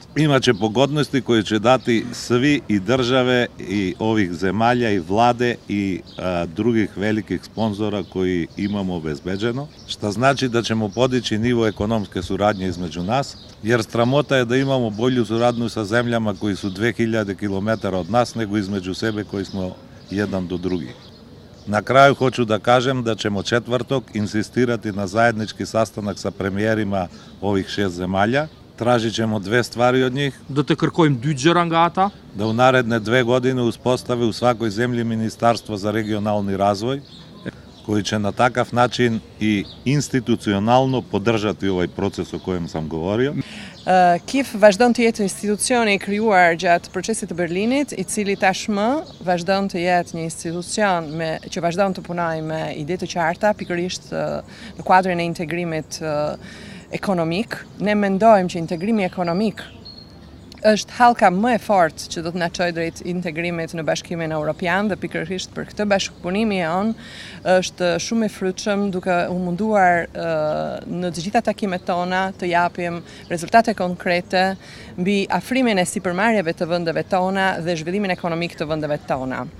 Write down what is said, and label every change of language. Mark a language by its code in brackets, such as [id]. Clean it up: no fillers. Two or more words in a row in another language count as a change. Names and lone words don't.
[bs] imaće pogodnosti koje će dati svi i države i ovih zemalja i vlade i drugih velikih sponzora koji imamo obezbeđeno, što znači da ćemo podići nivo ekonomske suradnje između nas, jer sramota je da imamo bolju suradnju sa zemljama koji su 2000 km od nas nego između sebe koji smo jedan do drugi. Na kraju hoću da kažem da ćemo četvrtog insistirati na zajednički sastanak sa premijerima ovih 6 zemalja. Tražit ćemo 2 stvari od njih. [sq] Da të kërkojmë 2 gjëra nga ata. [bs] Da u naredne 2 godine uspostave u svakoj zemlji Ministarstvo za regionalni razvoj, koji će na takav način i institucionalno podržati ovaj proces o kojem sam govorio. [sq] KIF vazhdon të jetë institucioni i krijuar gjatë procesit të Berlinit, i cili tashmë vazhdon të jetë një institucion që vazhdon të punojë me ide të qarta, pikërisht në kuadrin e integrimit ekonomik. Ne mendojmë që integrimi ekonomik është hallka më e fortë që do të na çojë drejt integrimit në Bashkimin Evropian dhe pikërisht për këtë bashkëpunimi on është shumë i frytshëm duke u munduar në të gjitha takimet tona të japim rezultate konkrete mbi afrimin e sipërmarrjeve të vendeve tona dhe zhvillimin ekonomik të vendeve tona.